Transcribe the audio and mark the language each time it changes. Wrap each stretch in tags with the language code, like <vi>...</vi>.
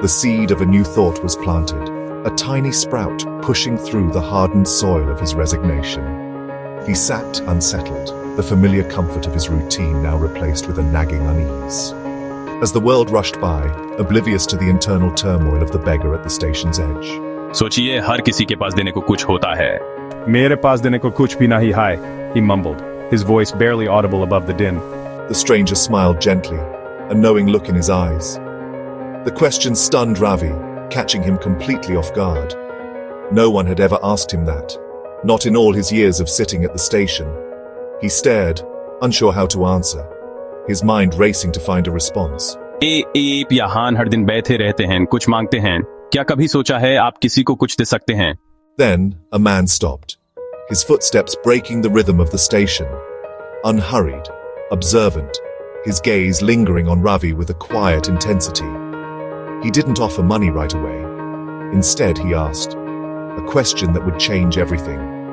<en>The seed of a new thought was planted, a tiny sprout pushing through the hardened soil of his resignation. He sat unsettled, the familiar comfort of his routine now replaced with a nagging unease. As the world rushed by, oblivious to the internal turmoil of the beggar at the station's edge.</en> <hi>सोचिए, हर किसी के पास देने को कुछ होता है. मेरे पास देने को कुछ भी नहीं है,</hi> <en>he mumbled, his voice barely audible above the din. The stranger smiled gently, a knowing look in his eyes. The question stunned Ravi, catching him completely off guard. No one had ever asked him that, not in all his years of sitting at the station. He stared, unsure how to answer, his mind racing to find a response.</en> <hi>यहाँ हर दिन बैठे रहते हैं, कुछ मांगते हैं. क्या कभी सोचा है आप किसी को कुछ दे सकते हैं?</hi> <en>Then a man stopped, his footsteps breaking the rhythm of the station. Unhurried, observant, his gaze lingering on Ravi with a quiet intensity. He didn't offer money right away. Instead, he asked, a question that would change everything.</en>